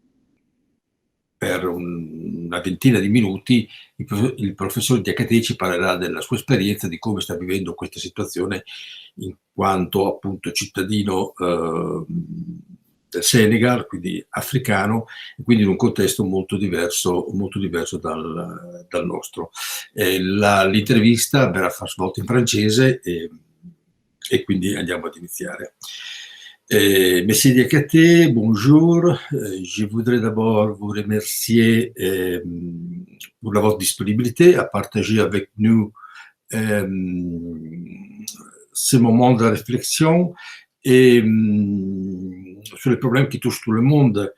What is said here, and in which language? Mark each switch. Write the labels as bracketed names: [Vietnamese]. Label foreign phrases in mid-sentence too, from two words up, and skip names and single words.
[Italian] per una ventina di minuti il professor Diakhaté ci parlerà della sua esperienza, di come sta vivendo questa situazione in quanto appunto cittadino del Senegal, quindi africano, e quindi in un contesto molto diverso dal nostro. L'intervista verrà svolta in francese e quindi andiamo ad iniziare. [French] Monsieur Diakhaté, bonjour. Je voudrais d'abord vous remercier pour votre disponibilité à partager avec nous ce moment de réflexion et sur les problèmes qui touchent tout le monde.